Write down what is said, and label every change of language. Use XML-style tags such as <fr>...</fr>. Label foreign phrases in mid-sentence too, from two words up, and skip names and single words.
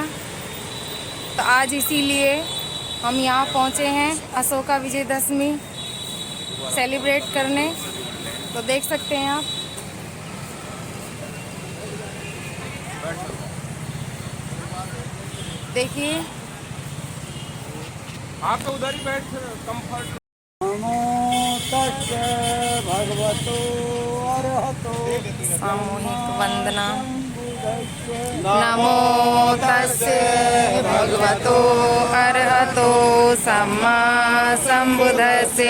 <hi>तो आज इसीलिए हम यहाँ पहुँचे हैं अशोका विजयदशमी सेलिब्रेट करने। तो देख सकते हैं आप, देखिए आप तो उधर ही बैठ कंफर्ट।</hi> <pi>भगवतो अरहतो</pi> <hi>सामूहिक वंदना।</hi> <pi>नमो तस्से भगवतो अरहतो सम्मा संबुद्धस्से।</pi>